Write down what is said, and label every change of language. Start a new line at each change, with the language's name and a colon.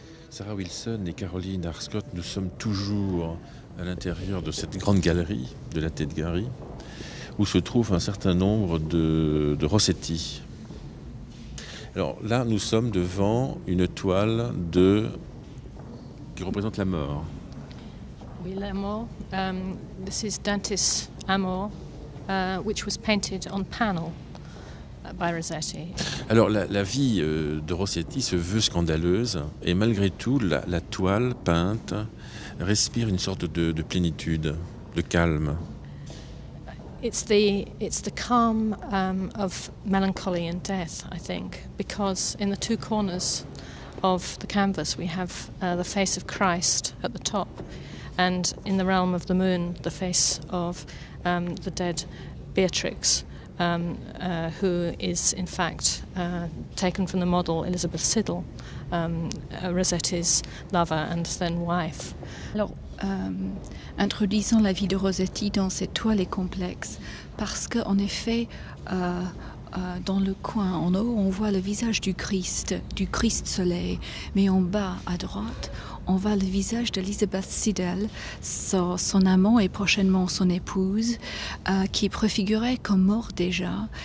French: Sarah Wilson et Caroline Arscott, nous sommes toujours à l'intérieur de cette grande galerie de la Tête Gary, où se trouve un certain nombre de Rossetti. Alors là, nous sommes devant une toile qui représente la mort. Oui, la mort.
English: This is Dante's Amor, which was painted on panel by Rossetti.
French: Alors la vie de Rossetti se veut scandaleuse, et malgré tout, la toile peinte respire une sorte de plénitude, de calme.
English: It's the calm of melancholy and death, I think, because in the two corners of the canvas we have the face of Christ at the top, and in the realm of the moon, the face of the dead Beatrix, who is in fact taken from the model Elizabeth Siddal, Rossetti's lover and then wife.
French: Alors, introduisons la vie de Rossetti dans cette toile est complexe parce qu'en effet, dans le coin en haut, on voit le visage du Christ soleil, mais en bas à droite, on voit le visage d'Elizabeth Siddal, son amant et prochainement son épouse, qui est préfigurée comme mort déjà.